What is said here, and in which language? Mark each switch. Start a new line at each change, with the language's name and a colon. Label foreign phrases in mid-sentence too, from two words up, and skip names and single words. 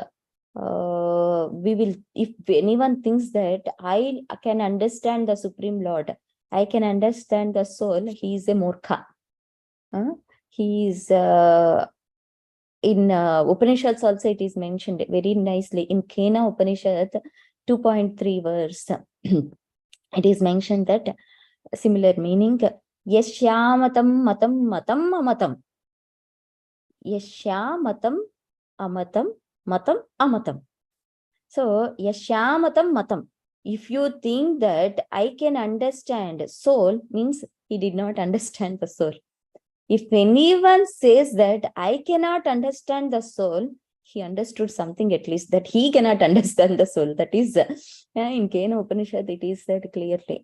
English: we will, if anyone thinks that I can understand the Supreme Lord, I can understand the soul, he is a murkha. He is in Upanishads also it is mentioned very nicely in Kena Upanishad 2.3 verse. It is mentioned that similar meaning,
Sanskrit: Yashyamatam matam matam amatam. Yashyamatam amatam matam amatam. So, Yashyamatam matam.
English: If you think that I can understand soul, means he did not understand the soul. If anyone says that I cannot understand the soul, he understood something at least, that he cannot understand the soul. That is, in Kena Upanishad, it is said clearly.